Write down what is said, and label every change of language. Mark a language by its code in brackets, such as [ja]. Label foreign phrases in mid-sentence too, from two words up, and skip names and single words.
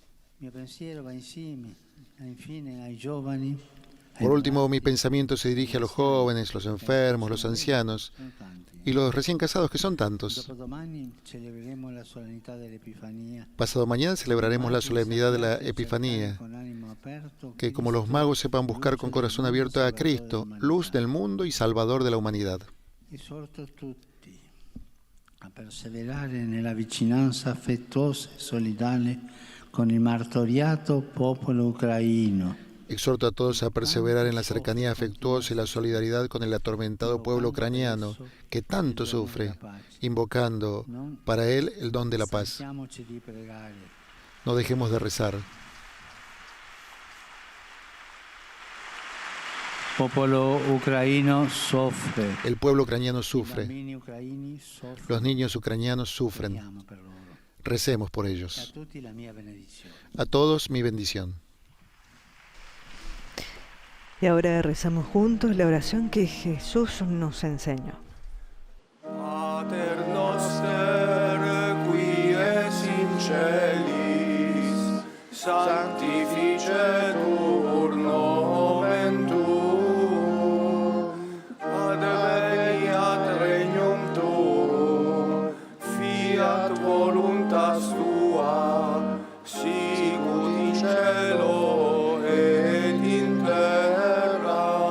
[es] Por último, mi pensamiento se dirige a los jóvenes, los enfermos, los ancianos y los recién casados, que son tantos. Pasado mañana celebraremos la solemnidad de la Epifanía, que como los magos sepan buscar con corazón abierto a Cristo, luz del mundo y Salvador de la humanidad. [it] A perseverare nella vicinanza affettuosa e solidale con il martoriato popolo ucraino. [es] Exhorto a todos a perseverar en la cercanía afectuosa y la solidaridad con el atormentado pueblo ucraniano que tanto sufre, invocando para él el don de la paz. No dejemos de rezar. El pueblo ucraniano sufre. Los niños ucranianos sufren. Recemos por ellos. A todos mi bendición. Y ahora rezamos juntos la oración que Jesús nos enseñó. [la] Pater noster, qui es in celis, sanctificetur nomen tuum, adveniat regnum tuum, fiat voluntas tua, sicut in cielo et in terra.